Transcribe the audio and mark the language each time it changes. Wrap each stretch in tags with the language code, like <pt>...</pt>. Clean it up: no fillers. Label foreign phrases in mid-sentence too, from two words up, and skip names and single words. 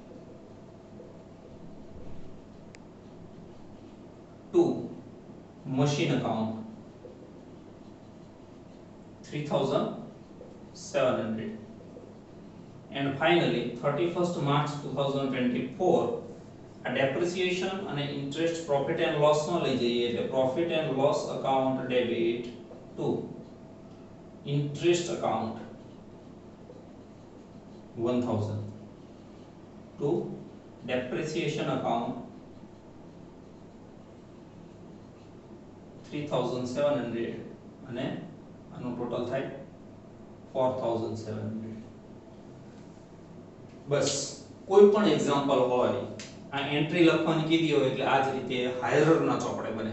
<en>to machine account 3700 and finally 31st March 2024 a depreciation અને interest profit and loss</en> <gu>માં લઈ જઈએ એટલે</gu> <en>profit and loss account debit to interest account 1000 to depreciation account 3700</en> <gu>અને આનું ટોટલ થાય</gu> <en>4700.</en> <gu>બસ કોઈ પણ એક્ઝામ્પલ હોય આ એન્ટ્રી લખવાની કીધી હોય એટલે આ જ રીતે હાયરરના ચોપડે બને.</gu>